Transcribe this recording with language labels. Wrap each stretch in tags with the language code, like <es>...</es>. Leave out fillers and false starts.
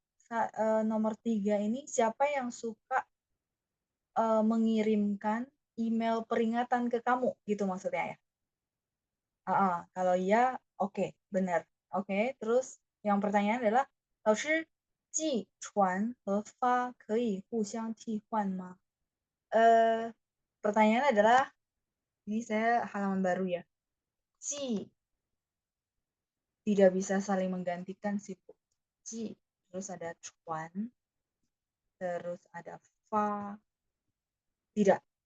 <id>Nomor 3 ini siapa yang suka mengirimkan email peringatan ke kamu gitu maksudnya ya. Kalau iya oke, benar. Oke, terus yang pertanyaan adalah</id> <zh>老师寄传和发可以互相替换吗?</zh> <id>Pertanyaannya adalah, ini saya halaman baru ya. Ji tidak bisa saling menggantikan sih, Bu. Ji, terus ada cuan, terus ada fa. Tidak.</id>